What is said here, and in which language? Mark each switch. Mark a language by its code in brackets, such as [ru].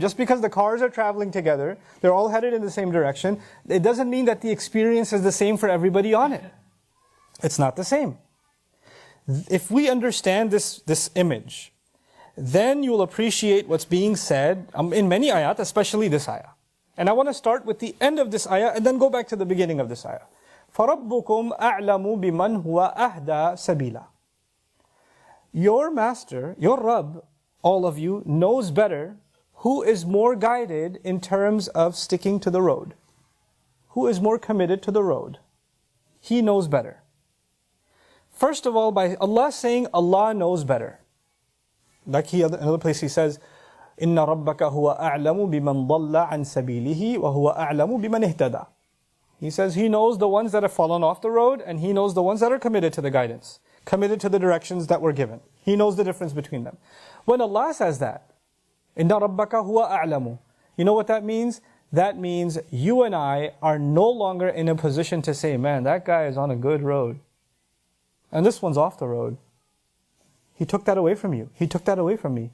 [en] Just because the cars are traveling together, they're all headed in the same direction, it doesn't mean that the experience is the same for everybody on it. It's not the same. If we understand this image, then you'll appreciate what's being said in many ayat, especially this ayah. And I want to start with the end of this ayah and then go back to the beginning of this ayah. [ar] فَرَبُّكُمْ أَعْلَمُ بِمَنْ هُوَ أَهْدَى سَبِيلًا. [en] Your master, your Rabb, all of you, knows better who is more guided in terms of sticking to the road. Who is more committed to the road. He knows better. First of all, by Allah saying Allah knows better. Like another place He says, [ar] إِنَّ رَبَّكَ هُوَ أَعْلَمُ بِمَنْ ضَلَّ عَنْ سَبِيلِهِ وَهُوَ أَعْلَمُ بِمَنْ اهْتَدَى. [en] He says He knows the ones that have fallen off the road, and He knows the ones that are committed to the guidance, committed to the directions that were given. He knows the difference between them. When Allah says that, [ar] إِنَّ رَبَّكَ هُوَ أَعْلَمُ, [en] you know what that means? That means you and I are no longer in a position to say, man, that guy is on a good road, and this one's off the road. He took that away from you. He took that away from me.